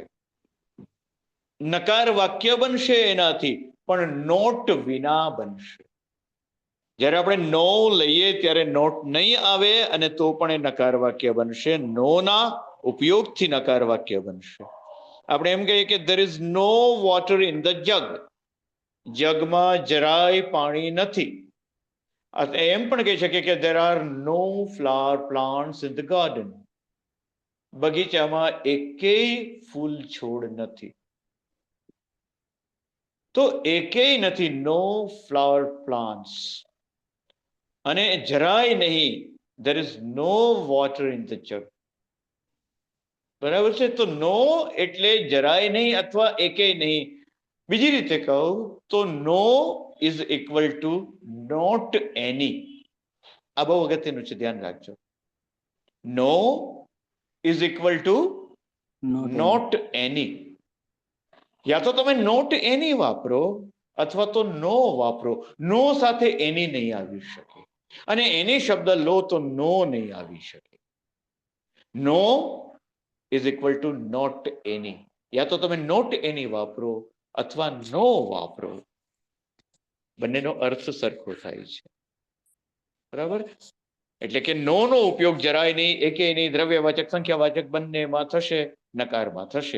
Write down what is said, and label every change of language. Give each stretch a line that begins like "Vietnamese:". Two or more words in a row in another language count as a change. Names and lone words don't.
Gujarati: નકાર વાક્ય બનશે એનાથી, પણ નોટ વિના બનશે. જ્યારે આપણે નો લઈએ ત્યારે નોટ નહીં આવે અને તો પણ એ નકાર વાક્ય બનશે. નો ના ઉપયોગથી નકાર વાક્ય બનશે. આપણે એમ કહીએ કે
English: there is no water in the jug.
Gujarati: જગમાં જરાય પાણી નથી. એમ પણ કહી શકીએ કે
English: there are no flower plants in the garden.
Gujarati: બગીચામાં એકેય ફૂલ છોડ નથી. તો એકેય નથી,
English: no flower plants.
Gujarati: અને જરાય નહીં,
English: there is no water in the jug.
Gujarati: બરાબર છે. તો નો એટલે જરાય નહીં અથવા એકેય નહીં. બીજી રીતે કહું તો
English: no is equal to not any.
Gujarati: આ બહુ અગત્યનું છે, ધ્યાન રાખજો.
English: no is equal to not any.
Gujarati: યા તો તમે
English: not any
Gujarati: વાપરો અથવા તો નો વાપરો. નો સાથે એની નહીં આવી શકે, અને એની શબ્દ લો તો નો નહીં આવી શકે.
English: no is equal to not any.
Gujarati: યા તો તમે
English: not any
Gujarati: વાપરો અથવા નો વાપરો, બંનેનો અર્થ સરખો થાય છે. બરાબર? એટલે કે નો નો ઉપયોગ જરાય નહીં, એકેય નહીં, દ્રવ્યવાચક સંખ્યાવાચક બંનેમાં થશે, નકારમાં થશે.